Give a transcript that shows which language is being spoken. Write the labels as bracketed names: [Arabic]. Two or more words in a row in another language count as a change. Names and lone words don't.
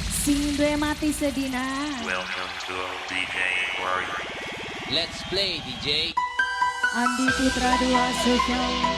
[Javanese] Sing duwe mati sedina. [English] Welcome to DJ Warrior. Let's play DJ. Andi Putra 2 Social.